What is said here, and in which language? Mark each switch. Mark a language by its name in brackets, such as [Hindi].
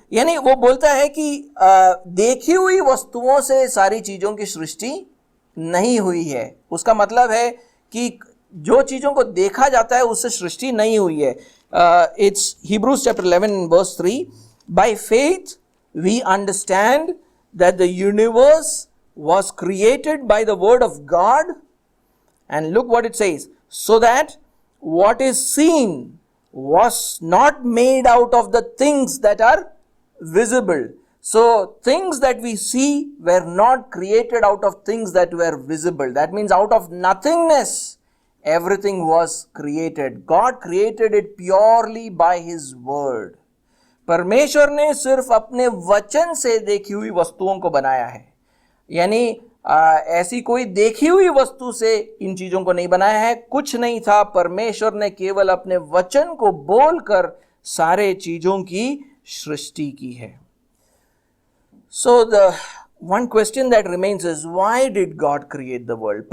[Hindi] यानी वो बोलता है कि देखी हुई वस्तुओं से सारी चीजों की सृष्टि नहीं हुई है. उसका मतलब है कि जो चीजों को देखा जाता है उससे सृष्टि नहीं हुई है. [English] It's Hebrews chapter 11 and verse 3. By faith we understand that the universe was created by the word of God, and look what it says, so that what is seen was not made out of the things that are visible. So things that we see were not created out of things that were visible. That means out of nothingness everything was created. God created it purely by His word. [Hindi] परमेश्वर ने सिर्फ अपने वचन से देखी हुई वस्तुओं को बनाया है, यानी ऐसी कोई देखी हुई वस्तु से इन चीजों को नहीं बनाया है, कुछ नहीं था। परमेश्वर ने केवल अपने वचन को बोलकर सारे चीजों की सृष्टि की है। [English] So the one question that remains is, why did God create the world?